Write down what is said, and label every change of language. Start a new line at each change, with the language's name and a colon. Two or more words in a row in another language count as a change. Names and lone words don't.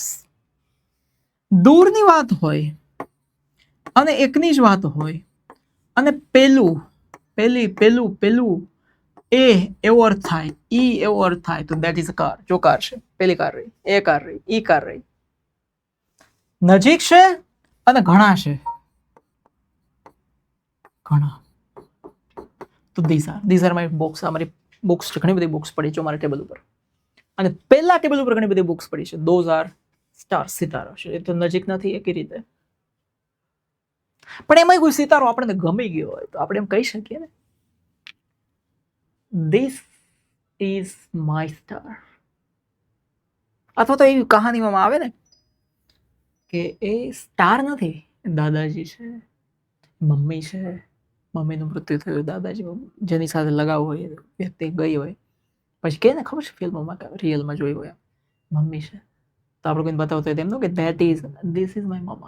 Gujarati: દૂરની વાત હોય અને એકની જ વાત હોય અને પેલું, પેલી, પેલું, પેલું, એ એવો અર્થ થાય, ઈ એવો અર્થ થાય તો
English: that is a car.
Gujarati: જો કાર છે, પેલી કાર રહી, એ કાર રહી, ઈ કાર રહી. નજીક છે અને ઘણા છે, ઘણા, તો
English: these are my books.
Gujarati: અમારી બુક્સ છે, ઘણી બધી બુક્સ પડી છે મારા ટેબલ ઉપર. અને પહેલા ટેબલ ઉપર ઘણી બધી બુક્સ પડી છે.
English: those are stars,
Gujarati: સિતારો છે. એ તો નજીક નથી એકી રીતે, પણ એમાં કોઈ સિતારો આપણને ગમી ગયો હોય તો આપણે એમ કહી શકીએ ને,
English: this is my star.
Gujarati: અથવા તો એવી કહાનીમાં આવે ને કે એ સ્ટાર નથી, દાદાજી છે, મમ્મી છે, મમ્મીનું મૃત્યુ થયું, દાદાજી જેની સાથે લગાવ હોય વ્યક્તિ ગઈ હોય, પછી કે ને ખબર છે ફિલ્મોમાં કે રિયલમાં જોઈ હોય મમ્મી છે, તો આપણે કોઈને બતાવતો હોય તેમનું કે
English: this is my mamma.